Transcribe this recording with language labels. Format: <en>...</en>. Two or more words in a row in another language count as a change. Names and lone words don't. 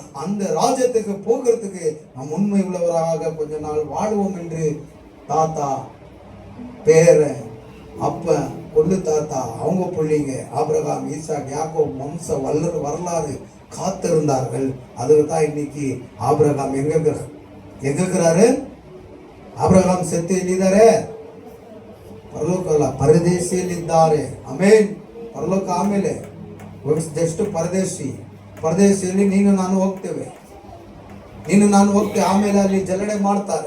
<ta>அந்த ராஜ்யத்துக்கு போகிறதுக்கு நாம் உண்மை உள்ளவராக கொஞ்ச நாள் வாழ்வோம் என்று தாத்தா, பேரன், அப்ப, கொள்ளு தாத்தா, அவங்க பிள்ளைங்க ஆபிரகாம், ஈசாக், யாக்கோப் வம்ச வரலாறு காத்திருந்தார்கள். அதுக்கு தான் இன்னைக்கு ஆபிரகாம் எங்க இருக்கிறாரு?</ta> <kn>ಆಬ್ರಹಾಂ ಸತ್ಯ ಎಲ್ಲಿದ್ದಾರೆ? ಪರಲೋಕ ಅಲ್ಲ, ಪರದೇಶಿಯಲ್ಲಿ ಇದ್ದಾರೆ. ಆಮೇನ್. ಪರಲೋಕ ಆಮೇಲೆ, ಜಸ್ಟ್ ಪರದೇಶಿಯಲ್ಲಿ ನೀನು ನಾನು ಹೋಗ್ತೇವೆ. ಆಮೇಲೆ ಅಲ್ಲಿ ಜಲಡೆ ಮಾಡ್ತಾರೆ.</kn>